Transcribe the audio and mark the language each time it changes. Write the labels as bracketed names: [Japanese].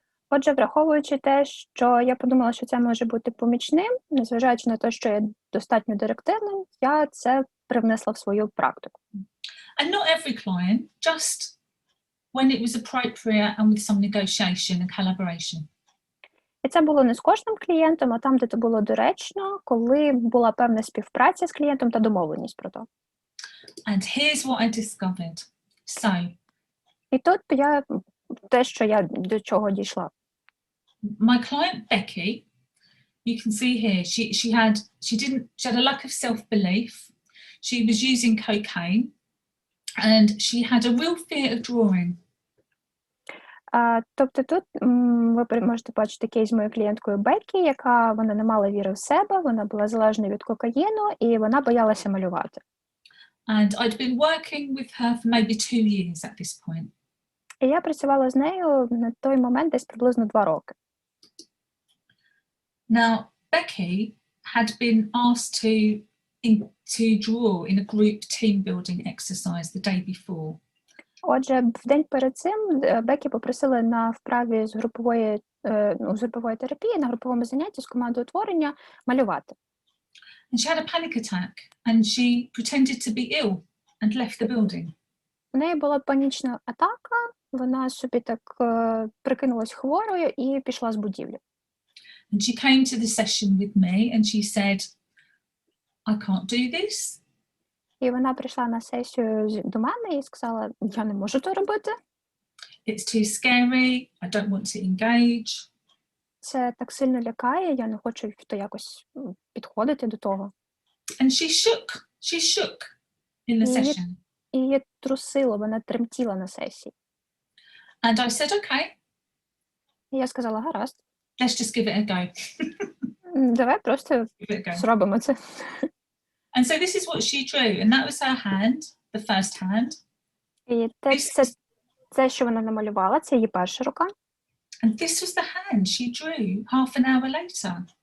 [Ukrainian] Отже, враховуючи те, що я подумала, що це може бути помічним, незважаючи на те, що є достатньо директивним, я це привнесла в свою практику. [English] And not every client, just when it was appropriate and with some negotiation and collaboration. [Ukrainian] І це було не з кожним клієнтом, а там, де це було доречно, коли була певна співпраця з клієнтом та домовленість про то. [English] And here's what I discovered. So, [Ukrainian] І тут я до чого дійшла. [English] my client Becky, you can see here, she had a lack of self-belief. She was using cocaine, and she had a real fear of drawing. [Ukrainian] Тобто тут ви можете бачити кейс з моєю клієнткою Беккі, вона не мала віри в себе, вона була залежна від кокаїну і вона боялася малювати. [English] And I'd been working with her for maybe 2 years at this point. [Ukrainian] І я працювала з нею на той момент десь приблизно 2 роки. [English] Now, Becky had been asked to draw in a group team building exercise the day before. [Ukrainian] Отже, в день перед цим Бекі попросили на вправі з групової терапії, на груповому занятті з командоутворення малювати. [English] And she had a panic attack and she pretended to be ill and left the building. [Ukrainian] У неї була панічна атака, вона собі так прикинулась хворою і пішла з будівлі. [English] And she came to the session with me and she said, I can't do this. [Ukrainian] І вона прийшла на сесію до мене і сказала, я не можу то робити. [English] It's too scary, I don't want to engage. [Ukrainian] Це так сильно лякає, я не хочу то якось підходити до того. [English] And she shook in the session. [Ukrainian] І її трусило, вона тремтіла на сесії. [English] And I said, okay, [Ukrainian] І я сказала, гаразд. [English] let's just give it a go. [Ukrainian] Давай просто [English] Give it a go. [Ukrainian] зробимо це. [English] And so this is what she drew, and that was her hand, the first hand. [Ukrainian] І це, що вона намалювала, це її перша рука. [English] And this was the hand she drew half an hour later.